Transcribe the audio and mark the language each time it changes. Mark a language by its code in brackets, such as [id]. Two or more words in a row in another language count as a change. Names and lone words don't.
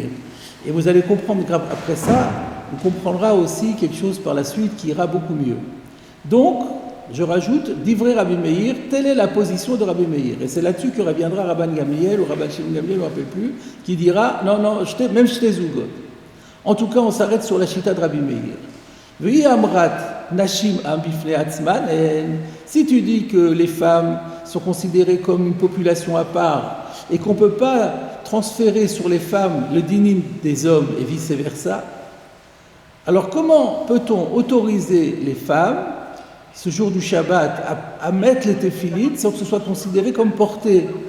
[fr] Et vous allez comprendre après ça, on comprendra aussi quelque chose par la suite qui ira beaucoup mieux. Donc, je rajoute d'ivrei Rabbi Meir, telle est la position de Rabbi Meir. Et c'est là-dessus que reviendra Rabban Gamliel ou Rabban Shimon Gamliel, je ne me rappelle plus, qui dira non, même [he] שתי זוגות. [fr] En tout cas, on s'arrête sur la chita de Rabbi Meir. [he] והא אמרת נשים עם בפני עצמן. [fr] Si tu dis que les femmes sont considérées comme une population à part et qu'on ne peut pas transférer sur les femmes le dinim des hommes et vice-versa, alors comment peut-on autoriser les femmes, ce jour du Shabbat, à mettre les téphilines sans que ce soit considéré comme porté?